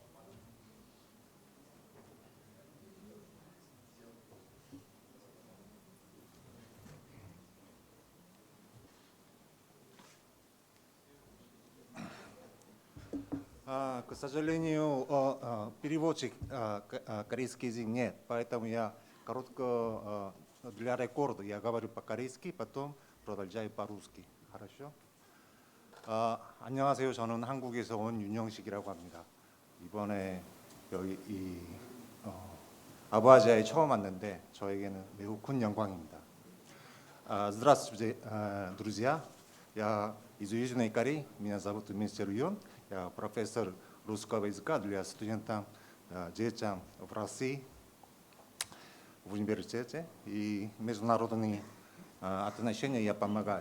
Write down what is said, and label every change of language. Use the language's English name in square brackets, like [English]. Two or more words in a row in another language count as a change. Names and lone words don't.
[Russian] К сожалению, переводчик корейский язык нет, поэтому я коротко для рекорда я говорю по-корейски, потом продолжаю по-русски. хорошо? [Korean] 안녕하세요. 저는 한국에서 온 윤영식이라고 합니다. 이번에 여기 아부아시아에 처음 왔는데 저에게는 매우 큰 영광입니다. [Russian] Здравствуйте, друзья. Я из Южной Кореи. Меня зовут мистер Юн. Я профессор русского языка для студентов, детям в России, в университете. И международные отношения я помогаю.